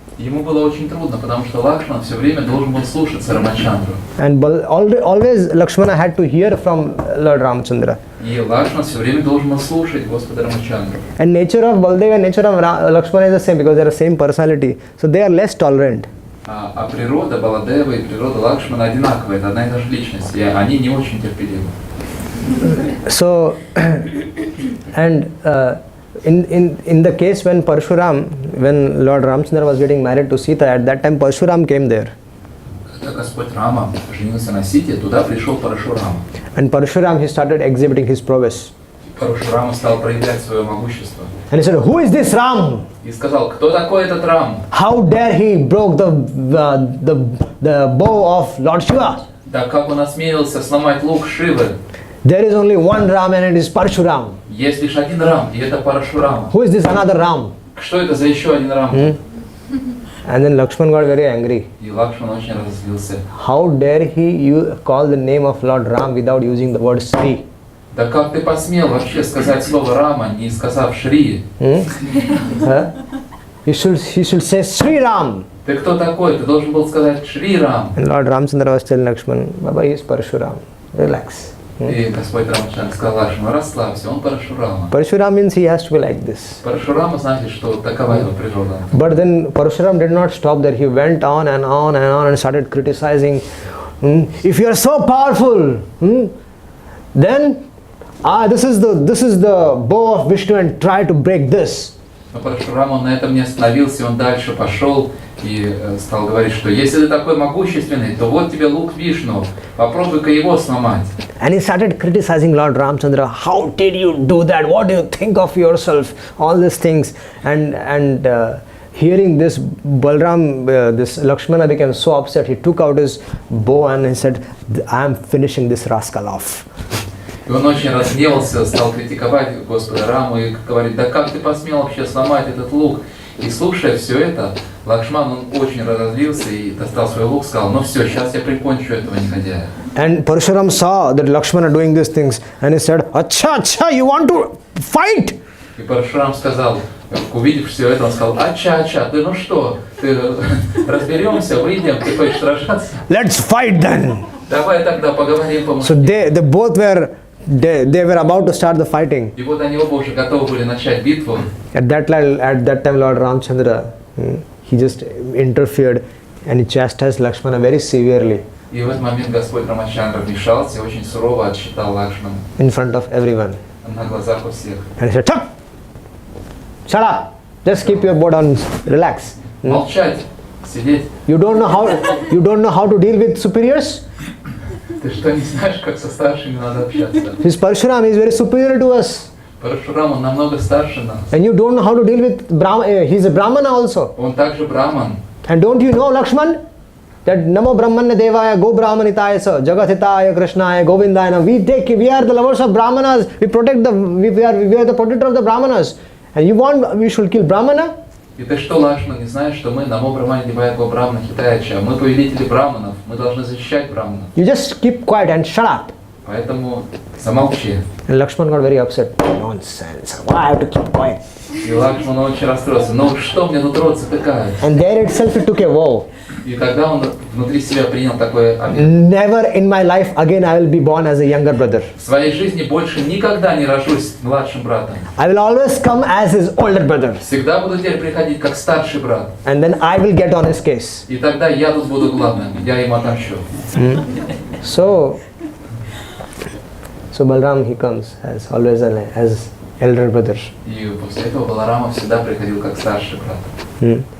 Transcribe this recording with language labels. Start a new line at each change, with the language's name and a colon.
Russian: Ему было очень трудно, потому что Лакшман все время должен был слушаться Рамачандру.
English: And always Lakshmana had to hear from Lord Ramchandra.
Russian: И Лакшман все время должен был слушать Господа Рамачандру.
English: And nature of Baldev and nature of Lakshmana is the same because they are the same personality. So they are less tolerant.
Russian: А природа Баладева и природа Лакшмана одинаковая, это одна и та же личность, и они не очень терпеливы.
English: So, and in the case when Lord Ramchandra was getting married to Sita, at that time Parshuram came there.
Russian: Когда Господь Рама женился на Сите, туда пришел Парашурама.
English: And Parshuram, he started exhibiting his prowess.
Russian: Парашурама стал проявлять свое могущество.
English: And he said, "Who is this Ram?
Russian: И сказал, кто такой этот Рам?
English: How dare he broke the bow of Lord Shiva?
Russian: Да как он осмелился сломать лук Шивы?
English: There is only one Ram and it is Parshuram.
Russian: Есть лишь один Рам, и это Парашурама.
English: Who is this another Ram?"
Russian: Что это за еще один Рам?
English: And then Lakshman got very angry.
Russian: И Лакшман очень разозлился.
English: How dare he call the name of Lord Ram without using the word Sri?
Russian: Да как ты посмел вообще сказать слово Рама, не сказав Шри?
English: He should say Sri Ram.
Russian: Ты кто такой? Ты должен был сказать Шри Рам.
English: And Lord Ramchandra was telling Lakshman, Baba, he is Parshuram. Relax.
Russian: И Господь Рамачандра сказал Лакшману, расслабься, он Парашурама.
English: Parshuram means he has to be like this.
Russian: Парашурама значит, что такова его природа.
English: But then Parshuram did not stop there. He went on and on and on and started criticizing. If you are so powerful, then this is the bow of Vishnu and try to break this.
Russian: Но Парашурама, он на этом не остановился, он дальше пошел и стал говорить, что если ты такой могущественный, то вот тебе лук Вишну, попробуй-ка его сломать.
English: And he started criticizing Lord Ramchandra. How did you do that? What do you think of yourself? All these things. And hearing this, this Lakshmana became so upset. He took out his bow and he said, I am finishing this rascal off.
Russian: И он очень разгневался, стал критиковать Господа Раму и говорит, да как ты посмел вообще сломать этот лук? И слушая все это, Лакшман, он очень разозлился и достал свой лук, сказал, ну все, сейчас я прикончу этого негодяя.
English: And Parshuram saw that Lakshmana doing these things and he said, Acha, you want to fight?
Russian: И Парашурам сказал, увидев все это, он сказал, ача, ты ну что, ты разберемся, выйдем, ты хочешь сражаться?
English: Let's fight then.
Russian: Давай тогда поговорим по-мужски.
English: So they both were about to start the fighting.
Russian: И вот они оба уже готовы были начать битву.
English: At that time, Lord Ramchandra, he just interfered and he chastised Lakshmana very severely.
Russian: И в этот момент Господь Рамачандра вмешался и очень сурово отсчитал Лакшмана.
English: In front of everyone.
Russian: На глазах у всех.
English: And he said, shut up! Just keep your bow down, relax.
Russian: Молчать, сидеть.
English: You don't know how to deal with superiors?
Russian: Ты что, не знаешь, как со старшими надо общаться?
English: His Parshuram is very superior to us.
Russian: Парашурам, он намного старше нас.
English: And you don't know how to deal with Brahmana. He's a Brahmana also.
Russian: Он также браман.
English: And don't you know, Lakshman, that
Sanskrit: Namo Brahmanya Devaya, Go Brahmanitaya Sa, Jagathitaya Krishnaya, Govindaya.
English: We are the lovers of Brahmanas. We are the protector of the Brahmanas. And you want we should kill Brahmana?
Russian: И ты что, Лакшман, не знаешь, что мы
Sanskrit: Намо Брамане Девая Го Брамана Хитаяча,
Russian: мы повелители браманов, мы должны защищать браманов.
English: You just keep quiet and shut up.
Russian: Поэтому замолчи.
English: And Lakshman got very upset. Nonsense. Why I have to keep quiet?
Russian: И Лакшман очень расстроился. Ну что мне нутро затыкает?
English: And there itself he took a vow.
Russian: И тогда он внутри себя принял такой обет.
English: Never in my life again I will be born as a younger brother.
Russian: В своей жизни больше никогда не рожусь младшим братом.
English: I will always come as his older brother.
Russian: Всегда буду теперь приходить как старший брат.
English: And then I will get on his case.
Russian: И тогда я тут буду главным, я ему отомщу.
English: So Balram he comes as always as elder brother.
Russian: И после этого Баларама всегда приходил как старший брат.